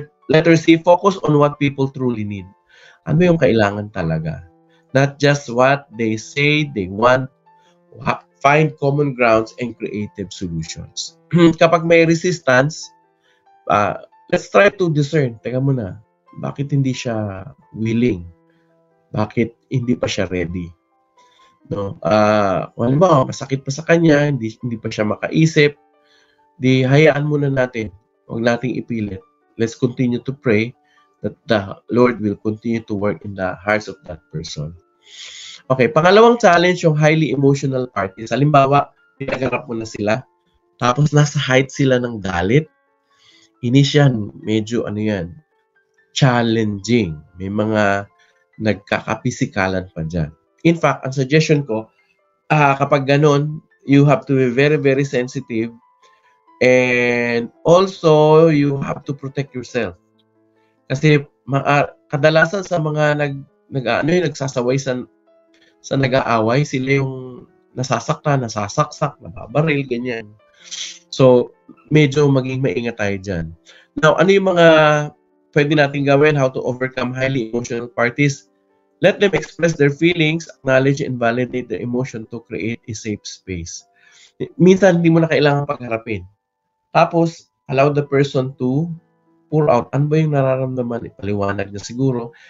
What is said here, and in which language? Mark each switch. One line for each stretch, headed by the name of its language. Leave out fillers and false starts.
English: Letter C, focus on what people truly need.
Filipino: Ano yung kailangan talaga?
English: Not just what they say they want. Find common grounds and creative solutions.
Filipino: Kapag may
English: resistance, let's try to discern.
Filipino: Teka muna, bakit hindi siya willing? Bakit hindi pa siya ready? No? Kung ba, masakit pa sa kanya, hindi pa siya makaisip, di hayaan muna natin. Huwag nating ipilit.
English: Let's continue to pray that the Lord will continue to work in the hearts of that person.
Filipino: Okay, pangalawang challenge, yung highly emotional parties. Halimbawa, pinagarap mo na sila, tapos nasa height sila ng galit. Inis yan, medyo challenging. May mga nagkakapisikalan pa dyan.
English: In fact,
Filipino: ang suggestion ko, kapag ganun,
English: you have to be very, very sensitive. And also, you have to protect yourself.
Filipino: Kasi kadalasan sa mga nagsasaway sa nag-aaway, sila yung nasasaktan, nasasaksak, nababaril, ganyan. So, medyo maging maingat tayo dyan. Now, ano yung mga pwede natin gawin?
English: How to overcome highly emotional parties? Let them express their feelings, acknowledge and validate their emotion to create a safe space.
Filipino: Minsan, hindi mo na kailangan pagharapin. Tapos,
English: allow the person to pour out.
Filipino: Ano ba yung nararamdaman? Ipaliwanag niya siguro.